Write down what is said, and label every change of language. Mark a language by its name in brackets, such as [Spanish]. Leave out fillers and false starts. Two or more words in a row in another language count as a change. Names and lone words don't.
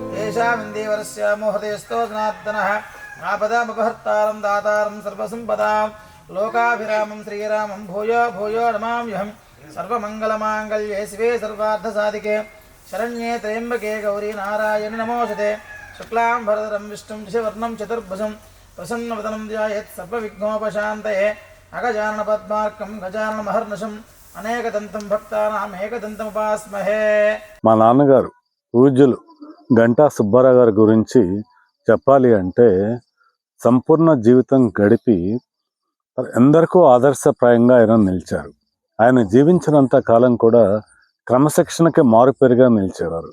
[Sanskrit] येषामिन्दीवरस्य मोहतेस्तो जनार्दनः आपदामपहर्तारं दातारं सर्वसम्पदां लोकाभिरामं श्रीरामं भूयो भूयो नमाम्यहं सर्वमङ्गलमाङ्गल्ये शिवे सर्वार्थसाधिके शरण्ये त्र्यम्बके गौरी नारायणि नमोऽस्तुते शुक्लां भरधरं विष्णुं शशिवर्णं चतुर्भुजं प्रसन्नवदनं ध्यायेत् सर्वविघ्नोपशान्तये अगजाननपद्मार्कं गजाननमहर्निशम् అనేకదంతం భక్తానాం ఏకదంతముపాస్మహే. [Telugu] మా నాన్నగారు పూజ్యులు గంటా సుబ్బారావు గారి గురించి చెప్పాలి అంటే సంపూర్ణ జీవితం గడిపి ఎందరికో ఆదర్శప్రాయంగా ఆయన నిలిచారు. ఆయన జీవించినంత కాలం కూడా క్రమశిక్షణకి మారుపేరుగా నిలిచేవారు.